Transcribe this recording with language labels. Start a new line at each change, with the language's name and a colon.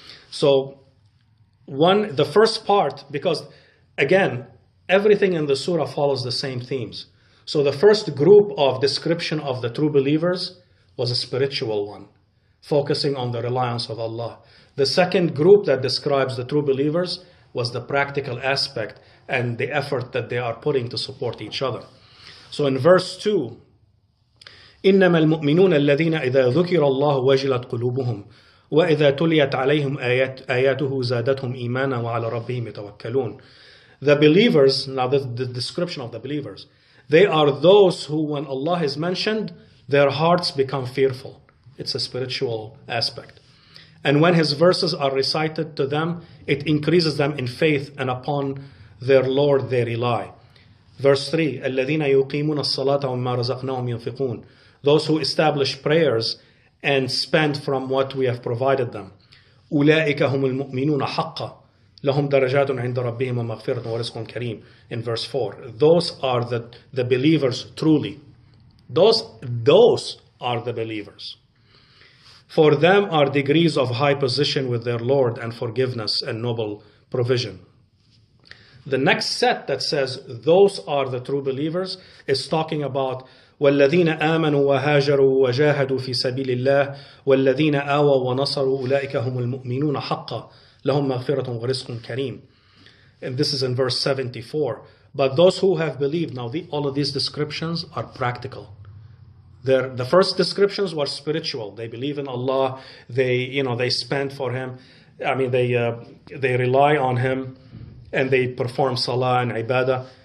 English: So, the first part, because again, everything in the surah follows the same themes. So the first group of description of the true believers was a spiritual one, focusing on the reliance of Allah. The second group that describes the true believers was the practical aspect and the effort that they are putting to support each other. So in verse 2,
Arabic: إنما المؤمنون الذين إذا ذكر الله وجلت قلوبهم وإذا تليت عليهم آياته زادتهم إيمانا وعلى ربهم يتوكلون.
English: The believers, now the description of the believers, they are those who, when Allah is mentioned, their hearts become fearful. It's a spiritual aspect. And when His verses are recited to them, it increases them in faith, and upon their Lord they rely. Verse 3,
Arabic: الذين يقيمون الصلاة ومما رزقناهم ينفقون.
English: Those who establish prayers and spend from what we have provided them.
Arabic: أولئك هم المؤمنون حقا لهم درجات عند ربهم ومغفرة ورزق كريم.
English: In verse 4, those are the believers truly. Those are the believers. For them are degrees of high position with their Lord and forgiveness and noble provision. The next set that says those are the true believers is talking about
Arabic: والذين آمنوا وهاجروا وجاهدوا في سبيل الله والذين آووا ونصروا أولئك هم المؤمنون حقا لهم مغفرة ورزق كريم.
English: And this is in verse 74. But those who have believed, now all of these descriptions are practical. The first descriptions were spiritual. They believe in Allah. They spend for Him. I mean, they rely on Him, and they perform salah and ibadah.